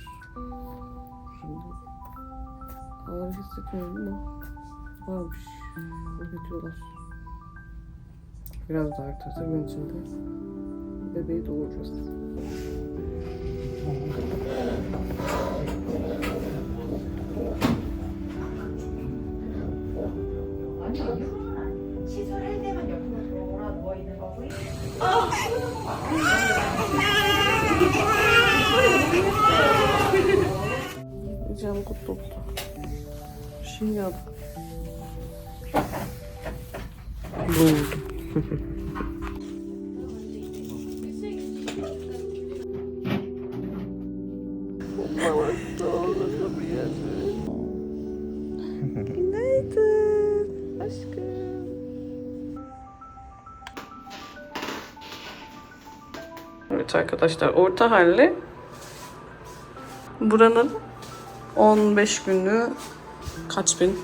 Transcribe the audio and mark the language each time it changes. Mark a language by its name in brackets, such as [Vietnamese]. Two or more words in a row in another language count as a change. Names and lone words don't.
[Turkish] Şimdi ağrı hissetmiyorum ama varmış. Öyle diyorlar. Biraz da artarsa gün içinde bebeği doğuracağız. [Korean] 시술할 때만 옆으로 돌아 누워 있는 거고요. 이제 아무것도 없다. 신기하다. 엄마 왔어. 나 미안해. [Turkish] günaydın. Aşkım. Evet arkadaşlar, orta halli buranın 15 günlüğü kaç bin?